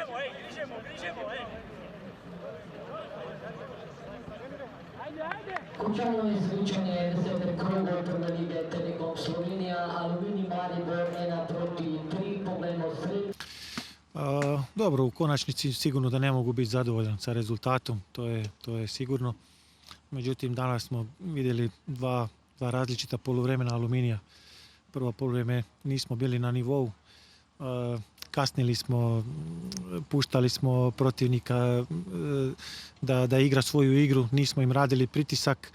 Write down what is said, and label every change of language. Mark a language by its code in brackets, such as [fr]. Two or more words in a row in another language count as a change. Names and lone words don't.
[sl] Končano izlučenje 10. kroga Prve lige Telekom Slovenija, Aluminij Maribor 1-3, poglejmo sred. [hr] Dobro, v konačnici sigurno da ne mogu biti zadovoljan sa rezultatom, to je sigurno. Međutim, danas smo vidjeli dva različita poluvremena Aluminija. Prvo poluvreme nismo bili na nivou, kasnili smo, puštali smo protivnika da igra svoju igru, nismo im radili pritisak.